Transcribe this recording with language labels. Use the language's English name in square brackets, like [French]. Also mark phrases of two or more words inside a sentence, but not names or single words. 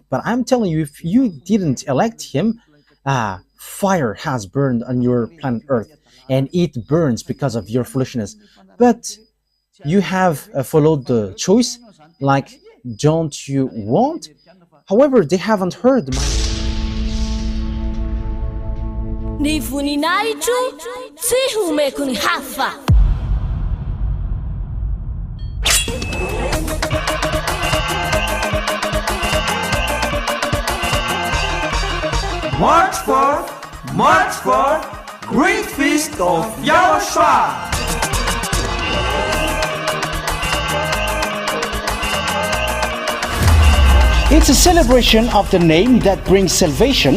[English] But I'm telling you, if you didn't elect him, fire has burned on your planet Earth, and it burns because of your foolishness. But you have followed the choice, like, don't you want? However, they haven't heard my... [Malagasy] Ny voninahitro tsy homeko ny hafa. [English] March 4th, Great Feast of YAHOSHUAH. It's a celebration of the name that brings salvation,